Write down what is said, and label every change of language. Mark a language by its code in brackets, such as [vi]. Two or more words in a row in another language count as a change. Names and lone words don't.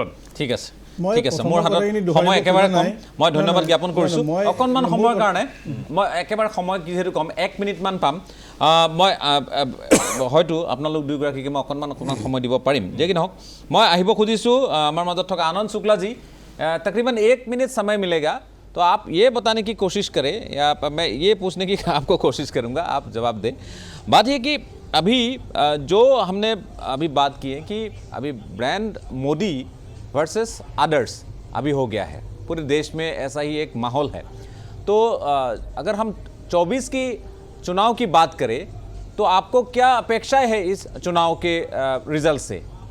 [as] ঠিক আছে ঠিক আছে মোৰ হাতত সময় একেবাৰে কম মই ধন্যবাদ জ্ঞাপন কৰিছোঁ অকণমান সময়ৰ কাৰণে মই একেবাৰে সময় যিহেতু কম 1 মিনিটমান পাম মই হয়তো আপোনালোক দুয়োগৰাকীকে মই অকণমান সময় দিব পাৰিম যে কি নহওক মই আহিব খুজিছোঁ আমাৰ মাজত থকা আনন্দ শুক্লা [hi] जी तकरीबन 1 मिनट समय मिलेगा तो आप ये बताने की कोशिश करें या मैं ये पूछने की आपको कोशिश करूँगा आप जवाब दें बात ये कि अभी जो हमने अभी बात की है कि अभी [en] brand Modi versus others [hi] अभी हो गया है पूरे देश में ऐसा ही एक माहौल है तो अगर हम 24 की चुनाव की बात करें तो आपको क्या अपेक्षाएं है इस चुनाव के रिजल्ट से